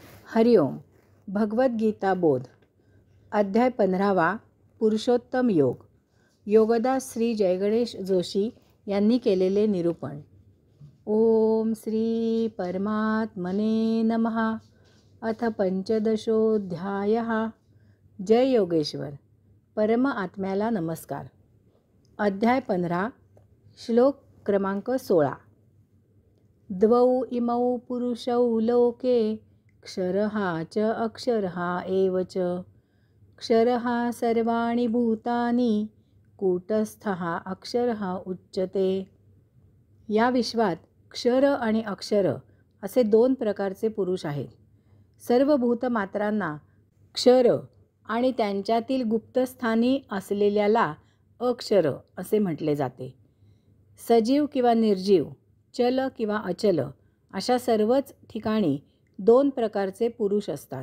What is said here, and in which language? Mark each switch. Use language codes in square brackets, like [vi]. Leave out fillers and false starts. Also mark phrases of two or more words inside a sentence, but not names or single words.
[mr] हरिओम. भगवद्गीता बोध. अध्याय 15वा. पुरुषोत्तम योग. योगदास श्री जयगणेश जोशी यांनी केलेले निरूपण. [sa] ओम श्री परमात्मने नमः. अथ पंचदशोऽध्यायः. [mr] जय योगेश्वर. परम आत्म्याला नमस्कार. अध्याय 15. श्लोक क्रमांक 16. [sa] द्वौ इमौ पुरुषौ लोके क्षरः च अक्षरः एव च. क्षरः सर्वाणि भूतानि कूटस्थः अक्षरः उच्यते. [mr] या विश्वात क्षर आणि अक्षर असे दोन प्रकारचे पुरुष आहेत. सर्व भूतमात्रांना क्षर आणि त्यांच्यातील गुप्तस्थानी असलेल्याला अक्षर असे म्हटले जाते. सजीव किंवा निर्जीव, चल किंवा अचल अशा सर्वच ठिकाणी दोन प्रकारचे पुरुष असतात.